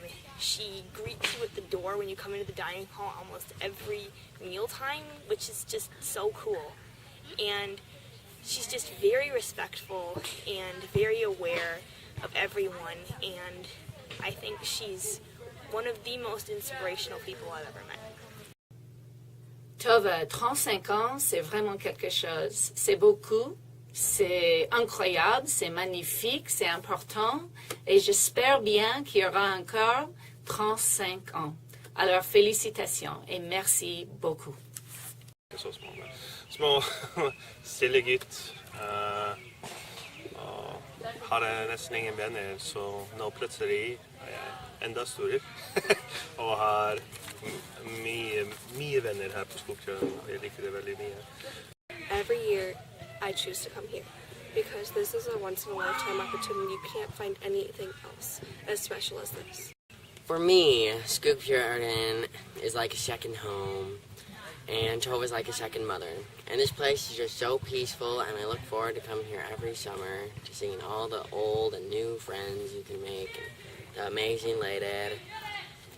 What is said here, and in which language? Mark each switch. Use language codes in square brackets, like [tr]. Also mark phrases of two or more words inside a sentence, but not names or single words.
[en] She greets you at the door when you come into the dining hall almost every mealtime, which is just so cool. And she's just very respectful and very aware of everyone, and I think she's one of the most inspirational people I've ever met. [fr] Tove, 35 ans, c'est vraiment quelque chose. C'est beaucoup. C'est incroyable, c'est magnifique, c'est important et j'espère bien qu'il y aura encore 35 ans. Alors félicitations et merci beaucoup. [no] Så små stille gutt har nesten ingen venner, så nå plutselig er jeg enda større og har mye venner her på Skogfjorden, og jeg liker det veldig mye. [en] Every year, I choose to come here because this is a once-in-a-lifetime opportunity. You can't find anything else as special as this. For me, Skogfjorden is like a second home, and Tove is like a second mother. And this place is just so peaceful, and I look forward to coming here every summer to seeing all the old and new friends you can make, and the amazing lady.